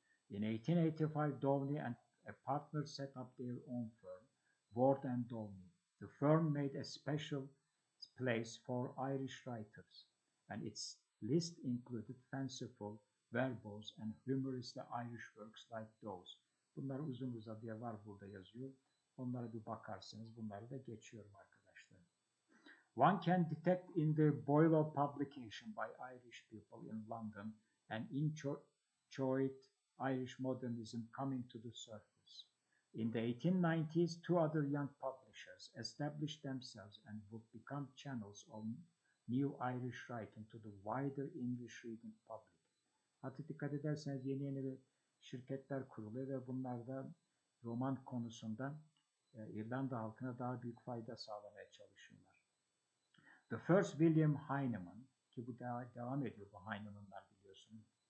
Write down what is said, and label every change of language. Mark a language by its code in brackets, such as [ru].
[en] In 1885, Downey and a partner set up their own firm, Ward and Downey. The firm made a special place for Irish writers, and its list included fanciful, verbose, and humorously Irish works like those. [tr] Bunlar uzun uzadıya var burada yazıyor. Onlara bir bakarsınız. Bunları da geçiyorum arkadaşlar. [en] One can detect in the boil of publication by Irish people in London an inchoate Irish modernism coming to the surface. In the 1890s, two other young publishers established themselves and would become channels of new Irish writing to the wider English reading public. [tr] Hatta dikkat ederseniz yeni şirketler kuruluyor ve bunlar da roman konusunda İrlanda halkına daha büyük fayda sağlamaya çalışıyorlar. [en] The first William Heinemann, [tr] ki bu devam ediyor bu Heinemann'lar biliyorsunuz.